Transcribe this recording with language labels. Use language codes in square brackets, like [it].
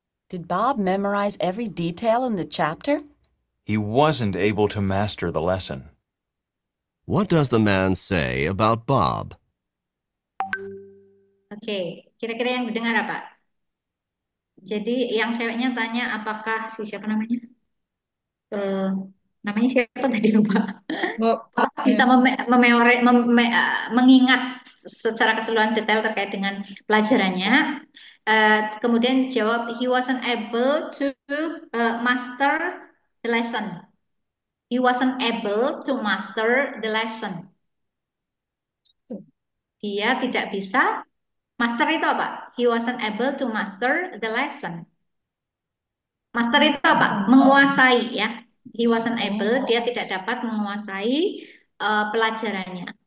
[en] Did Bob memorize every detail in the chapter? He wasn't able to master the lesson. What does the man say about Bob? [id] Oke, kira-kira yang didengar apa? Jadi yang ceweknya tanya apakah siapa namanya? Namanya siapa tadi lupa. Bob. Bisa mengingat secara keseluruhan detail terkait dengan pelajarannya. Kemudian jawab, [en] he wasn't able to master the lesson. He wasn't able to master the lesson. [id] Dia tidak bisa. Master itu apa? [en] He wasn't able to master the lesson. [id] Master itu apa? Menguasai ya. [en] He wasn't able, [id] dia tidak dapat menguasai pelajarannya.